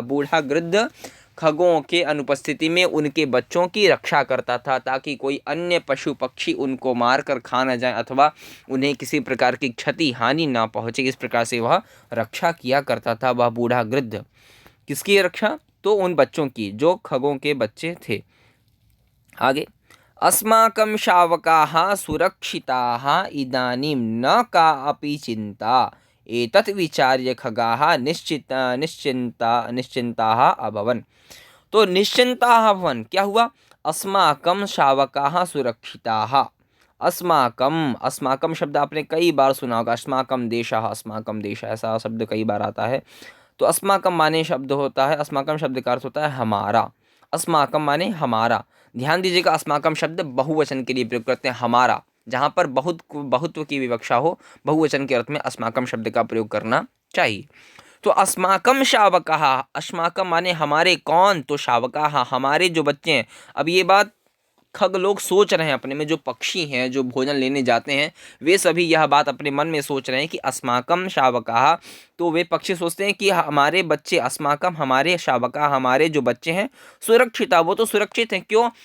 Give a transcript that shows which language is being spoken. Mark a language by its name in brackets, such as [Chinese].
[Hindi] बूढ़ा गृध्र खगों के अनुपस्थिति में उनके बच्चों की रक्षा करता था, ताकि कोई अन्य पशु पक्षी उनको मारकर खा न जाए अथवा उन्हें किसी प्रकार की क्षति हानि ना पहुंचे। इस प्रकार से वह रक्षा किया करता था, वह बूढ़ा गृध्र। किसकी रक्षा? तो उन बच्चों की जो खगों के बच्चे थे। [Sanskrit] आगे, अस्माकं शावकाः सुरक्षिताः इदानीं न का अपि चिंता एतत् विचार्य खगाः निश्चिंताः अभवन्। [Hindi] तो निश्चिंताः अभवन् क्या हुआ? [Sanskrit] अस्माकं शावकाः सुरक्षिताः। [Hindi] अस्माकं, अस्माकं शब्द आपने कई बार सुना होगा। [Sanskrit] अस्माकं देशः [Hindi] ऐसा शब्द कई बार आता है। तो अस्माकं माने शब्द होता है, अस्माकं शब्द का अर्थ होता है हमारा। अस्माकं माने हमारा। ध्यान दीजिएगा, अस्माकं शब्द बहुवचन के लिए प्रयोग करते हैं, हमारा। जहाँ पर बहुत्व की विवक्षा हो, बहुवचन के अर्थ में अस्माकं शब्द का प्रयोग करना चाहिए। तो अस्माकं शावकाः, अस्माकं माने हमारे। कौन? तो शावकाः, हमारे जो बच्चे हैं। अब ये बात खग लोग सोच रहे हैं अपने में, जो पक्षी हैं जो भोजन लेने जाते हैं, वे सभी यह बात अपने मन में सोच रहे हैं कि [Sanskrit] अस्माकं शावकाः। [Hindi] तो वे पक्षी सोचते हैं कि हमारे बच्चे, अस्माकं हमारे, शावकाः हमारे जो बच्चे हैं, सुरक्षिता वो तो सुरक्षित हैं। क्यों?